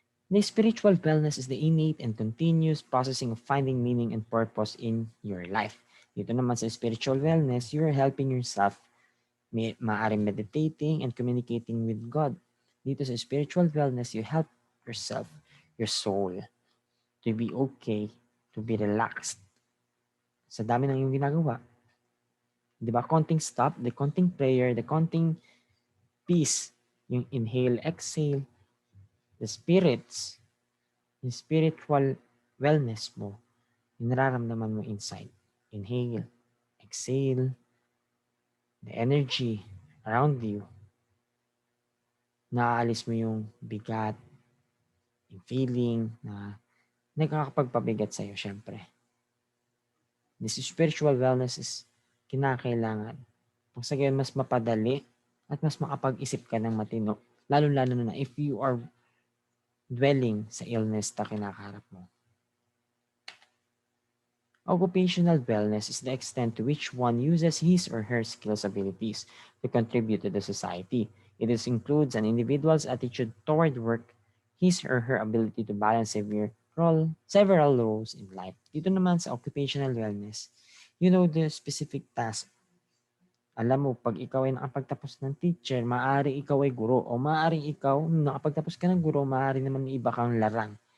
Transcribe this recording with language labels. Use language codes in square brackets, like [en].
[en] The spiritual wellness is the innate and continuous processing of finding meaning and purpose in your life. [tl] Dito naman sa [en] spiritual wellness, you're helping yourself, [tl] maaaring [en] meditating and communicating with God. [tl] Dito sa [en] spiritual wellness, you help yourself, your soul, to be okay, to be relaxed. [tl] Sa dami ng iyong ginagawa, di ba? [en] Konting stop, the konting prayer, the konting peace, yung inhale, exhale, the spirits, yung spiritual wellness mo, [tl] yung nararamdaman mo [en] inside. [tl] Inhale, exhale, [en] the energy around you, [tl] naaalis mo yung bigat, yung feeling na nagkakapagpabigat sa'yo, syempre. [en] This spiritual wellness is [tl] kinakailangan. Kung sa gayon, mas mapadali at mas makapag-isip ka ng matino. Lalo-lalo na [en] if you are dwelling [tl] sa illness na kinakaharap mo. [en] Occupational wellness is the extent to which one uses his or her skills abilities to contribute to the society. It includes an individual's attitude toward work, his or her ability to balance several roles in life. [tl] Dito naman sa [en] occupational wellness, you know the specific task. [tl] Alam mo, pag ikaw ay nakapagtapos ng teacher, maaari ikaw ay guro, o maaaring ikaw, nakapagtapos ka ng guro, maaari naman may iba kang larang.